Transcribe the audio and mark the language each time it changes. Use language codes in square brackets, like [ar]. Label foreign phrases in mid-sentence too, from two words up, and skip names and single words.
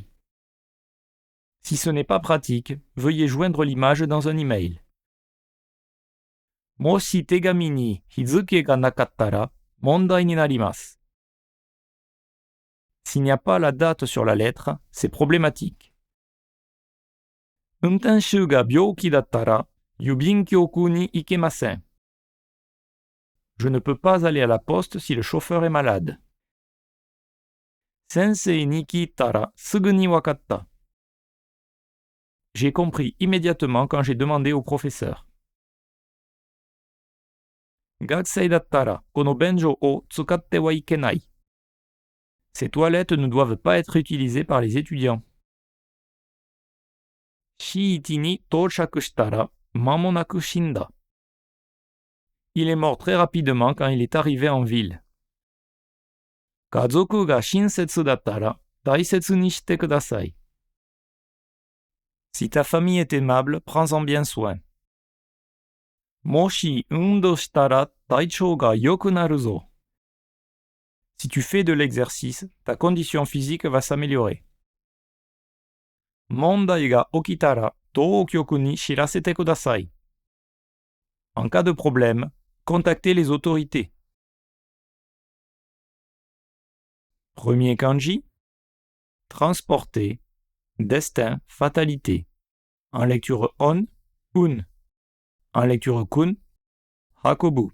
[fr] Si ce n'est pas pratique, veuillez joindre l'image dans un email. [ja] もし手紙に日付がなかったら問題になります. [fr] S'il n'y a pas la date sur la lettre, c'est problématique. [ja] 運転手が病気だったら郵便局に行けません. [fr] Je ne peux pas aller à la poste si le chauffeur est malade. [ja] 先生に聞いたらすぐに分かった. [fr] J'ai compris immédiatement quand j'ai demandé au professeur. [ja] 学生だったらこの便所を使ってはいけない. [fr] Ces toilettes ne doivent pas être utilisées par les étudiants. [ja] 市地に到着したら間もなく死んだ. [fr] Il est mort très rapidement quand il est arrivé en ville. [ja] 家族が親切だったら大切にしてください. [fr] Si ta famille est aimable, prends-en bien soin. [ja] もし運動したら体調が良くなるぞ. [fr] Si tu fais de l'exercice, ta condition physique va s'améliorer. [ja] 問題が起きたら当局に知らせてください. [fr] En cas de problème, contactez les autorités. Premier kanji, transporter, destin, fatalité. En lecture on, un. En lecture kun, hakobu.